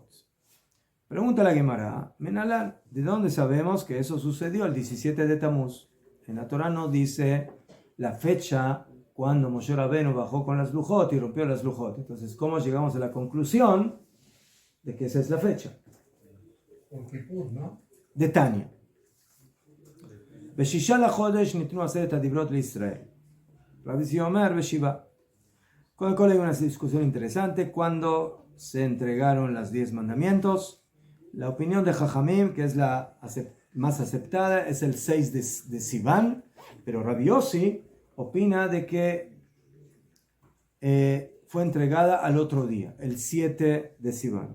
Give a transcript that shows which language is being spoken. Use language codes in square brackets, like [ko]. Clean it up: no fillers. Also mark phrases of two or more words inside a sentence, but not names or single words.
[es] Pregunta la Gemara, Menalan, ¿de dónde sabemos que eso sucedió el 17 de Tamuz? En la Torah no dice la fecha cuando Moshe Rabenu bajó con las lujot y rompió las lujot. Entonces, ¿cómo llegamos a la conclusión de que esa es la fecha? Por Kippur, ¿no? De Tania. [he] בששה לחודש ניתנו עשרת הדברות לישראל. רבי אומר בשבעה. [es] Con el cual hay una discusión interesante. Cuando se entregaron las 10 mandamientos, la opinión de Jajamim, que es la más aceptada, es el 6 de Sivan, pero Rabbi Yossi opina de que fue entregada al otro día, el 7 de Sivan.